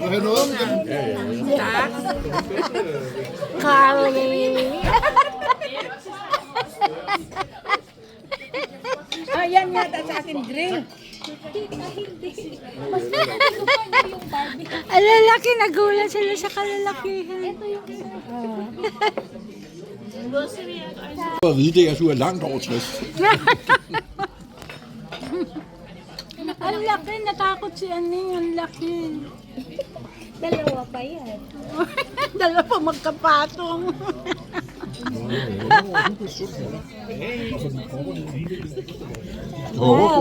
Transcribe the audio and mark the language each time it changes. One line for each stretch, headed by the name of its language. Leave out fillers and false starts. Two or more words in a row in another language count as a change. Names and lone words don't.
Filipino: Carly. Ayan yata sa akin drink. Ang lalaki, nagulat sila sa kalalakihan.
Danish: at vide, det, at du er langt over 60.
Filipino: Ang laki, natakot si Aning, ang laki. Dalawa pa yan. Dalawa magkapatong. Wow,